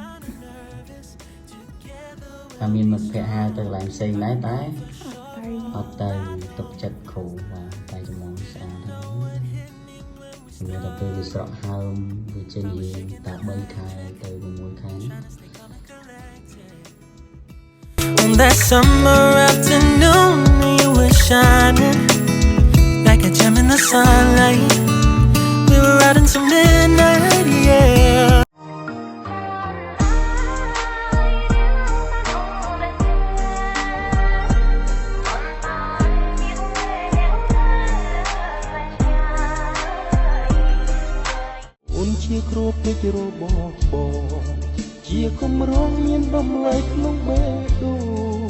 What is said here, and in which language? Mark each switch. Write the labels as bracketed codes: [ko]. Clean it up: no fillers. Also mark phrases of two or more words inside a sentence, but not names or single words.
[km] តែមានមិត្តភ័ក្ដិហៅទៅកន្លែងផ្សេងដែរតែ អត់ទៅ អត់ទៅទុកចិត្តគ្រូបាទតែចំងស្អាតហើយសម្រាប់តែពេលវាស្រក់ហើមវាចេញរៀនតែ3ខែទៅ6ខែ [en] On that summer afternoon, you were shining like a gem in the sunlight. We were out until midnight, yeah. [km] អូនជាគ្រូពេជ្ររបស់បងជាគំរោងមានដំឡៃក្នុងបេះដូង